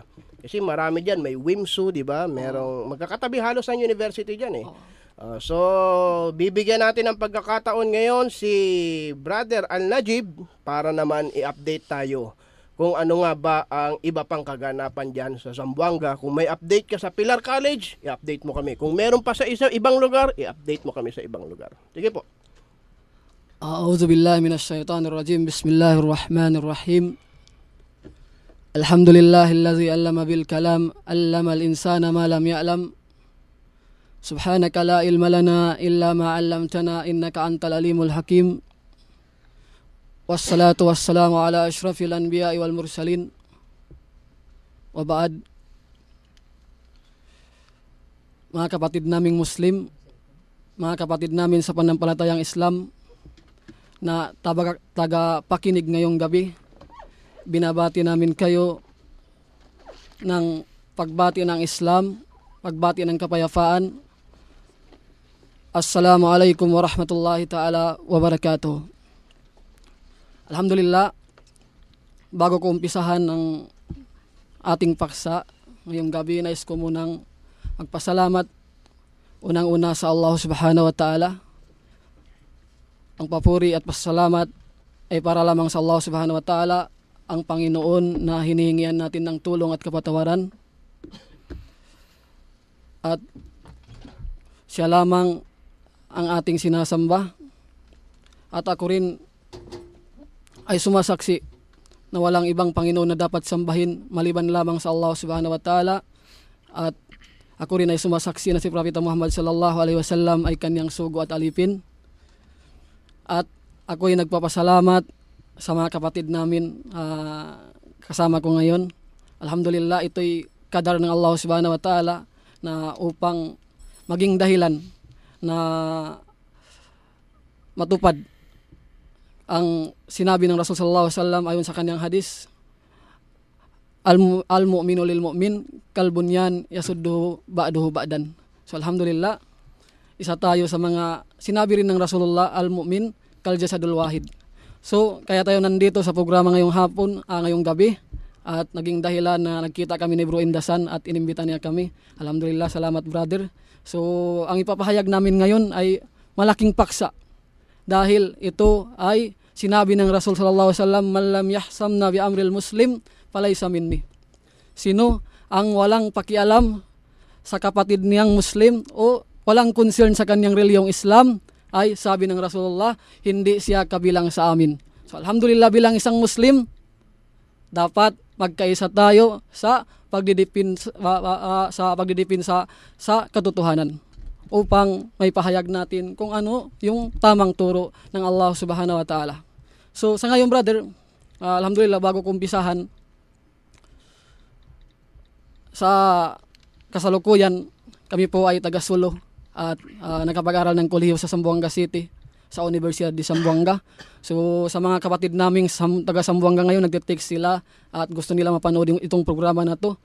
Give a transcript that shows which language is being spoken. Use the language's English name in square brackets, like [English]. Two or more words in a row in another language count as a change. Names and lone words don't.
[Filipino] Kasi marami diyan, may WIMSU, di ba? Merong magkakatabi halos ang university diyan So, bibigyan natin ng pagkakataon ngayon si Brother Al-Najib para naman i-update tayo kung ano nga ba ang iba pang kaganapan dyan sa Zamboanga. Kung may update ka sa Pilar College, i-update mo kami. Kung meron pa sa ibang lugar, i-update mo kami sa ibang lugar. Sige po. [Arabic] أعوذ بالله من الشيطان الرجيم. بسم الله الرحمن الرحيم. الحمد لله الذي علم بالقلم علم الإنسان ما لم يعلم. سبحانك لا علم لنا إلا ما علمتنا إنك أنت العليم الحكيم. والصلاة والسلام على أشرف الأنبياء والمرسلين. وبعد. [Filipino] Mga kapatid naming Muslim, mga kapatid namin sa panampalatayang Islam na taga-pakinig ngayong gabi, binabati namin kayo ng pagbati ng Islam, pagbati ng kapayapaan. [Arabic] السلام عليكم ورحمة الله تعالى وبركاته. [Filipino] Alhamdulillah, bago ko umpisahan ang ating paksa ngayong gabi, nais ko munang magpasalamat unang-una sa Allah [Arabic] سبحانه وتعالى. [Filipino] Ang papuri at pasalamat ay para lamang sa Allah [Arabic] سبحانه وتعالى, [Filipino] ang Panginoon na hinihingian natin ng tulong at kapatawaran. At siya lamang ang ating sinasamba. At ako rin ay sumasaksi na walang ibang Panginoon na dapat sambahin maliban lamang sa Allah [Arabic] سبحانه وتعالى. [Filipino] At ako rin ay sumasaksi na si Propeta Muhammad [Arabic] صلى الله عليه وسلم [Filipino] ay kanyang sugo at alipin. At ako ay nagpapasalamat sa mga kapatid namin kasama ko ngayon. Alhamdulillah, ito'y kadar ng Allah [Arabic] سبحانه وتعالى [Filipino] na upang maging dahilan na matupad ang sinabi ng Rasul [Arabic] صلى الله عليه وسلم [Filipino] ayon sa kanyang hadis, [Arabic] المؤمن للمؤمن كالبنيان يشد بعضه بعضا. [Filipino] So alhamdulillah, isa tayo sa mga sinabi rin ng Rasulullah, [Arabic] المؤمن كالجسد الواحد. [Filipino] So kaya tayo nandito sa programa ngayong hapon, ngayong gabi, at naging dahilan na nagkita kami ni Bro Indasan at inimbita niya kami. Alhamdulillah, salamat brother. So ang ipapahayag namin ngayon ay malaking paksa, dahil ito ay sinabi ng Rasul [Arabic] صلى الله عليه وسلم, من لم يهتم بأمر المسلم فليس مني. [Filipino] Sino ang walang pakialam sa kapatid niyang Muslim o walang concern sa kanyang reliyong Islam, ay sabi ng Rasulullah, hindi siya kabilang sa amin. So alhamdulillah, bilang isang Muslim, dapat magkaisa tayo sa pagdidipin sa katotohanan, upang may pahayag natin kung ano yung tamang turo ng Allah [Arabic] سبحانه وتعالى. [Filipino] So sa ngayon brother, alhamdulillah, bago ko umpisahan, sa kasalukuyan kami po ay taga Sulo at nakapag-aral ng kolehiyo sa Zamboanga City sa Universidad de Zamboanga. So sa mga kapatid naming taga Zamboanga ngayon, nagte-text sila at gusto nila mapanood itong programa na to.